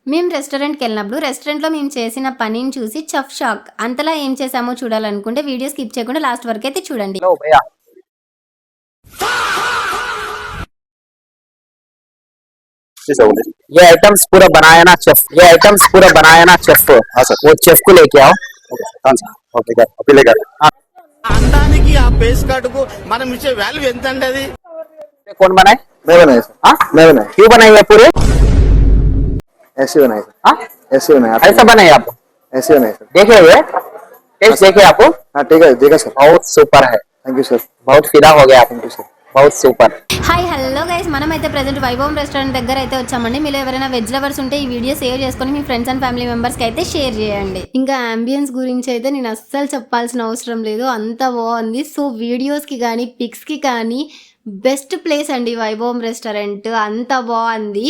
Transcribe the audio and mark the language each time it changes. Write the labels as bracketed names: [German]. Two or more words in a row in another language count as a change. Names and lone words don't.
[Telugu] మేము రెస్టారెంట్కి వెళ్ళినప్పుడు రెస్టారెంట్లో మేము చేసిన పనిని చూసి చెఫ్ షాక్. అంతలా ఏం చేసామో చూడాలనుకుంటే వీడియో స్కిప్ చేయకుండా లాస్ట్ వరకు అయితే చూడండి. [Hindi] लो भैया ये आइटम्स पूरा बनाया ना शेफ, ये आइटम्स पूरा बनाया ना शेफ। हाँ सर, वो शेफ को लेके आओ। [Telugu] ఓకే సార్ అప్పి లేక అనడానికి ఆ పేస్ కార్డ్ కు మనం ఇచ్చే వాల్యూ ఎంత అండి అది? [Hindi] कौन बनाए? मैं बनाया सर। हाँ मैं बनाया, क्यों बनाए ये पूरे? ऐसे बनाए सर। हाँ ऐसे बनाया, ऐसा बनाए आप? ऐसे बनाए सर। देखे ये टेस्ट देखे आप? हाँ ठीक है, देखा सर। बहुत सुपर है, [English] thank you sir. [Hindi] बहुत फिदा हो गया आप। [English] thank you sir. [Hindi] बहुत सुपर। [English] hi hello guys, [Telugu] మనమైతే ప్రెజెంట్ వైభవం రెస్టారెంట్ దగ్గర అయితే వచ్చామండి. మీరు ఎవరైనా [English] veg lovers [Telugu] ఉంటే ఈ వీడియో సేవ్ చేసుకొని మీ [English] friends and family members [Telugu] అయితే షేర్ చేయండి. ఇంకా అంబియన్స్ గురించి అయితే నేను అస్సలు చెప్పాల్సిన అవసరం లేదు, అంత బాగుంది. సో వీడియోస్కి కానీ పిక్స్కి కానీ [English] best place [Telugu] అండి వైభవం రెస్టారెంట్, అంత బాగుంది.